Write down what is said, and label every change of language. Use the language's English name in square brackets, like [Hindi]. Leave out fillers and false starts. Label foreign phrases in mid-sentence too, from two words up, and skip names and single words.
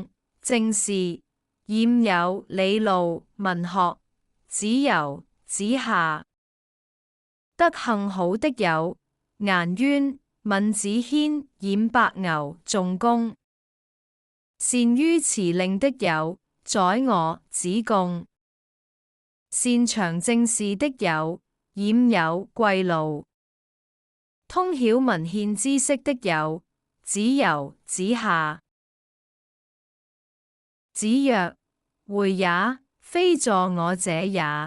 [Literary Chinese] 政事：冉有、李路。文學：子游、子夏。 [Chinese] 德行好的有顏淵、閔子騫、冉伯牛、仲弓；善於辭令的有宰我、子貢；擅長政事的有冉有、季路；通曉文獻知識的有子游、子夏。 [Literary Chinese] 子曰：回也，非助我者也。